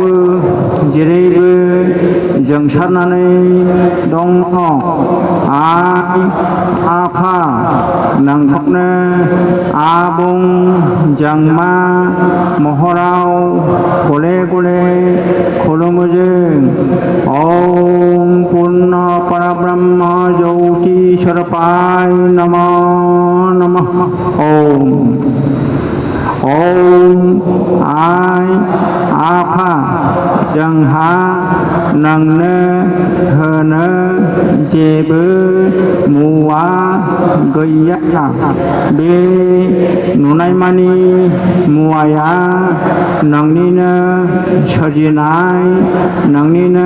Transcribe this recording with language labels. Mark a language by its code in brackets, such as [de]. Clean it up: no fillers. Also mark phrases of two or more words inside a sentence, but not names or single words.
[brx] जेरैबो जोंसारनानै दङ आइ आफा नोंखौनो आबुं जोंमा महराव गले गले खुलुमो जों [sa] ओम पूर्ण परब्रह्म ज्योति स्वरूपाय नमः नमः ओम [brx] आइ आफा जोंहा नोंनो होनो जेबो मुवा गैया बे नुनायमानि मुवाया नोंनिनो सोरजिनाय नोंनिनो